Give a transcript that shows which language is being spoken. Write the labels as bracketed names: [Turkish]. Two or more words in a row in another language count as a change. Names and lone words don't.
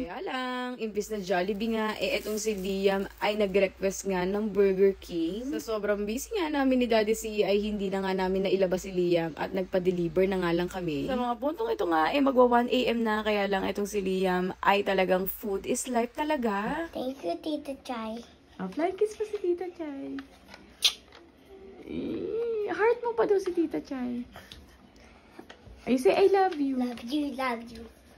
[Filipino] Kaya lang, imbis na Jollibee nga, etong si Liam ay nag-request nga ng Burger King. Sa sobrang busy nga namin ni Daddy C ay hindi na nga namin nailabas si Liam at nagpa-deliver na nga lang kami. Sa mga puntong ito nga, magwa 1 AM na, kaya lang itong si Liam ay talagang [English] food is life [Filipino] talaga. [English] Thank you, Tita Chay. Flying kiss [Filipino] pa si Tita Chay. Heart mo pa daw si Tita Chay. Ay, [English] say I love you. Love you, love you.